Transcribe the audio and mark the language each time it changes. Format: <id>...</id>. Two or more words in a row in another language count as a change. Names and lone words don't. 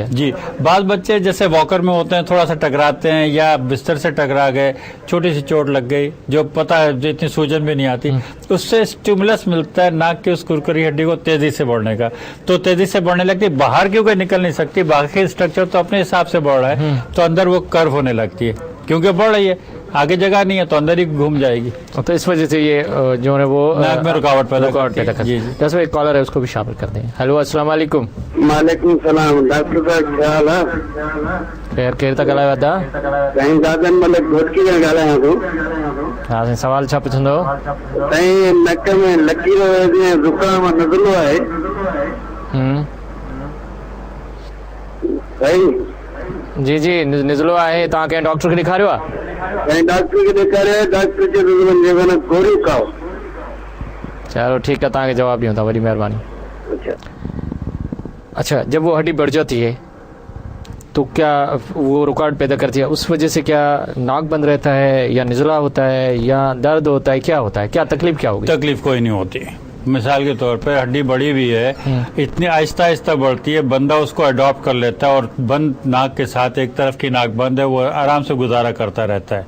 <ur>جی، بال بچے جیسے واکر میں ہوتے ہیں، تھوڑا سا ٹکراتے ہیں یا بستر سے ٹکرا گئے، چھوٹی سی چوٹ لگ گئی، جو پتا ہے جو اتنی سوجن بھی نہیں آتی، اس سے اسٹیمولس ملتا ہے ناک کی اس کرکری ہڈی کو تیزی سے بڑھنے کا، تو تیزی سے بڑھنے لگتی، باہر کیونکہ نکل نہیں سکتی، باقی اسٹرکچر تو اپنے حساب سے بڑھ رہا ہے، تو اندر وہ کرو ہونے لگتی ہے، کیونکہ بڑھ رہی ہے، آگے جگہ نہیں ہے تو اندر ہی گھوم جائے گی, تو اس وجہ سے یہ جو ہے وہ ناک میں رکاوٹ پیدا کرتی ہے. جی جی، دس ایک کالر ہے، اس کو بھی شامل کر دیں. ہیلو، السلام علیکم. وعلیکم السلام۔ ڈاکٹر صاحب کیا حال ہے?</ur> <sd>केर केर था ॻाल्हायो था? साईं दादन मलिक घोटकी में ॻाल्हायां थो। हा साईं, सवाल छा पुछंदो? साईं नक में लकीर जीअं ज़ुकाम नज़लो आहे साईं। जी जी, निज़लो आहे, तव्हां कंहिं डॉक्टर खे ॾेखारियो आहे? साईं डॉक्टर खे ॾेखारियो, डॉक्टर चयो गोरियूं खाओ।</sd> <ur>چلو ٹھیک ہے,</ur> <sd>तव्हांखे जवाब ॾियूं था, वॾी महिरबानी।</sd> <ur>اچھا، جب وہ ہڈی بڑھ جاتی ہے تو کیا وہ رکاوٹ پیدا کرتی ہے? اس وجہ سے کیا ناک بند رہتا ہے یا نزلہ ہوتا ہے یا درد ہوتا ہے، کیا ہوتا ہے، کیا تکلیف کیا ہوگی? تکلیف کوئی نہیں ہوتی. مثال کے طور پر ہڈی بڑھی ہوئی ہے، اتنی آہستہ آہستہ بڑھتی ہے، بندہ اس کو اڈاپٹ کر لیتا ہے اور بند ناک کے ساتھ، ایک طرف کی ناک بند ہے، وہ آرام سے گزارا کرتا رہتا ہے.</ur>